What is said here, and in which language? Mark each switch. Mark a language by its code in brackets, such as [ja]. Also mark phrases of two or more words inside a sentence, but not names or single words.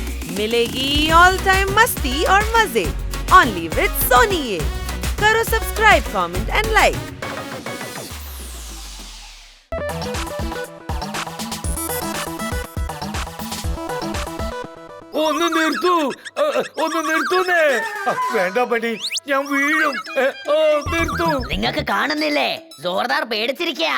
[hi] मिलेगी [en] all time [hi] मस्ती और मजे [en] only with [hi] सोनी ये। करो सब्सक्राइब, [en] comment and like. [ml] ഒന്ന് നിർത്തൂ, ഒന്ന് നിർത്തൂന്നേ. വേണ്ട പണി, ഞാൻ വീഴും. നിർത്തൂ. നിങ്ങൾക്ക് കാണുന്നില്ലേ, ജോർദാർ പേടിച്ചിരിക്കാ.